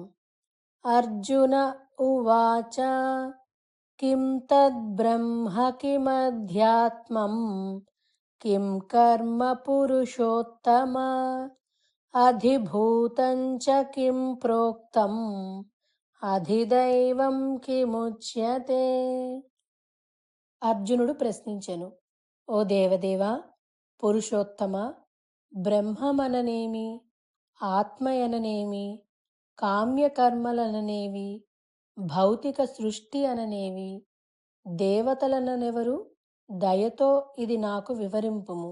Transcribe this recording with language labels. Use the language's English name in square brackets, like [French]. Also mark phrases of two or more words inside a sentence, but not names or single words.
[Sanskrit] अर्जुन उवाच किं तद्ब्रह्म किमध्यात्मम् किं कर्म पुरुषोत्तम अधिभूतं च किं प्रोक्तम् अधिदैवं किमुच्यते. [Telugu] అర్జునుడు ప్రశ్నించెను, ఓ దేవదేవా, పురుషోత్తమ, బ్రహ్మమననేమి, ఆత్మయననేమి, కామ్యకర్మలననేవి, భౌతిక సృష్టి అననేవి, దేవతలననెవరు, దయతో ఇది నాకు వివరింపుము.